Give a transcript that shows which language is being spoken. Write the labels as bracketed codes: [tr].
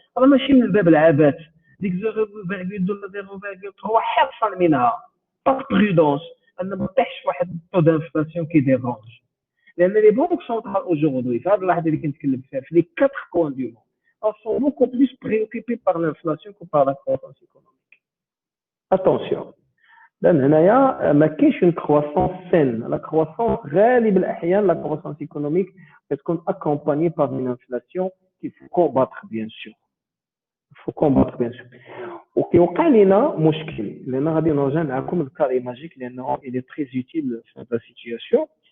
[ar] Alors, ماشي من باب العبث. ديك 0,2 à 0,3 حرصا منها. [fr] Par prudence. [ar] أن ما تطيحش واحد التو [fr] d'inflation qui dérange. لأن les banques centrales aujourd'hui, [ar] في هذه اللحظة اللي كنتكلم فيها في [fr] les 4 coins du monde, sont beaucoup plus préoccupés par l'inflation que par la croissance économique. Attention. [ar] لأن هنايا ما كاينش [fr] une croissance saine. La croissance [ar] غالب الأحيان [fr] la croissance économique تكون accompagnée par une inflation qu'il faut combattre bien sûr. Il faut combattre bien sûr. [ar] وكيوقع لنا مشكل لأن غادي نرجع معكم الكاري ماجيك لأنه [fr] il est très utile [ar] في [fr] la situation.